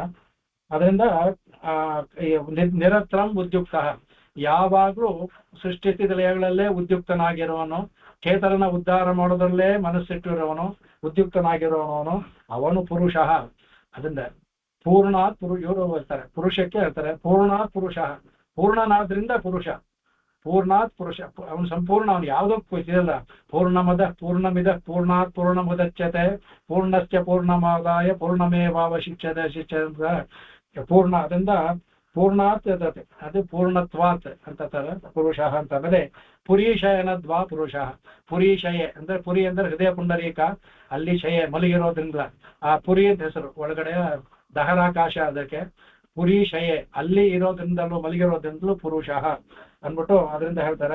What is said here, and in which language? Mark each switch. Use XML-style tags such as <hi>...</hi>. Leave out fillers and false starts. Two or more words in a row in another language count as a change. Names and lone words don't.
<kn>ಅದರಿಂದ</kn> <sa>ನಿರಂತರಂ ಉದ್ಯುಕ್ತ,</sa> <kn>ಯಾವಾಗ್ಲೂ ಸೃಷ್ಟಿ ಸ್ಥಿತಿ ಲಯಗಳಲ್ಲೇ ಉದ್ಯುಕ್ತನಾಗಿರುವವನು, ಚೇತನನ ಉದ್ಧಾರ ಮಾಡೋದ್ರಲ್ಲೇ ಮನಸ್ಸಿಟ್ಟಿರುವವನು, ಉದ್ಯುಕ್ತನಾಗಿರುವವನು ಅವನು ಪುರುಷ. ಅದರಿಂದ ಪೂರ್ಣಾತ್ ಇವರು ಹೇಳ್ತಾರೆ, ಪುರುಷಕ್ಕೆ ಹೇಳ್ತಾರೆ</kn> <sa>ಪೂರ್ಣಾತ್ ಪುರುಷ.</sa> <kn>ಪೂರ್ಣನಾದ್ರಿಂದ ಪುರುಷ,</kn> <sa>ಪೂರ್ಣಾತ್ ಪುರುಷ.</sa> <kn>ಅವನು ಸಂಪೂರ್ಣ, ಅವನು ಯಾವುದಕ್ಕೂ ಇದೆಯಲ್ಲ.</kn> <sa>ಪೂರ್ಣಮದ ಪೂರ್ಣಮಿದ ಪೂರ್ಣಾತ್ ಪೂರ್ಣಮುದಚ್ಯತೆ ಪೂರ್ಣಶ್ಚ ಪೂರ್ಣಮಾದಾಯ ಪೂರ್ಣಮೇವಾವಶಿಷ್ಯತೆ ಪೂರ್ಣ.</sa> <kn>ಅದರಿಂದ ಪೂರ್ಣಾತ್ ಅದು ಪೂರ್ಣತ್ವಾತ್ ಅಂತ ಪುರುಷ ಅಂತ.</kn> <sa>ಆಮೇಲೆ ಪುರೀಶಯನದ್ವಾ ಪುರುಷ.</sa> <kn>ಪುರೀಶಯೆ ಅಂದ್ರೆ ಪುರಿ ಅಂದ್ರೆ ಹೃದಯ ಪುಂಡರೀಕ, ಅಲ್ಲಿ ಶಯೆ ಮಲಗಿರೋದ್ರಿಂದ ಆ ಪುರಿ ಅಂತ ಹೆಸರು. ಒಳಗಡೆ ದಹರಾಕಾಶ, ಅದಕ್ಕೆ ಪುರೀಶಯೆ ಅಲ್ಲಿ ಇರೋದ್ರಿಂದಲೂ ಮಲಗಿರೋದ್ರಿಂದಲೂ ಪುರುಷ ಅಂದ್ಬಿಟ್ಟು ಅದರಿಂದ ಹೇಳ್ತಾರೆ.</kn>